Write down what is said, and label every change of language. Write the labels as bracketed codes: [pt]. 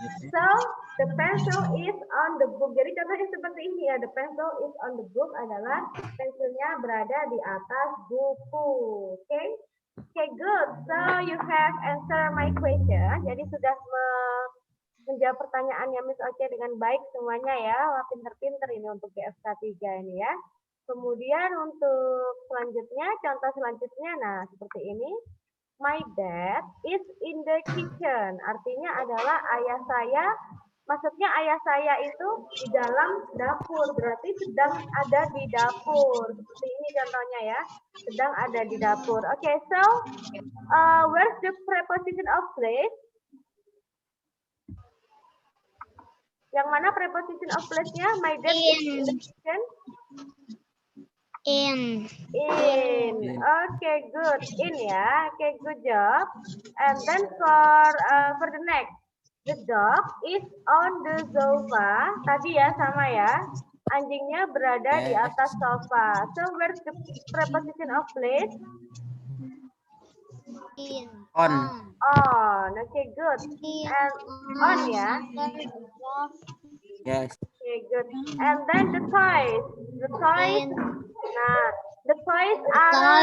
[en] So the pencil is on the book. [id] Jadi contohnya seperti ini ya. [en] The pencil is on the book [id] adalah pensilnya berada di atas buku. [en] Okay? Okay, good. So you have answered my question. [id] Jadi sudah menjawab pertanyaannya Miss Oce dengan baik semuanya ya. Wah, pinter-pinter ini untuk GFK 3 ini ya. Kemudian untuk selanjutnya, contoh selanjutnya, nah seperti ini. [en] My dad is in the kitchen. [id] Artinya adalah ayah saya, maksudnya ayah saya itu di dalam dapur. Berarti sedang ada di dapur. Seperti ini contohnya ya. Sedang ada di dapur. [en] Okay, so where's the preposition of place? [id] Yang mana preposition of place-nya? [en] My dad is in the kitchen. In. Okay, good. In ya. Okay, good job. And then for the next, the dog is on the sofa. [id] Tadi ya sama ya. Anjingnya berada di atas sofa. [en] So where's the preposition of place? In. on. Okay, good. And on ya. Yes. Okay, good. And then the toys. The toys. Nah, the toys are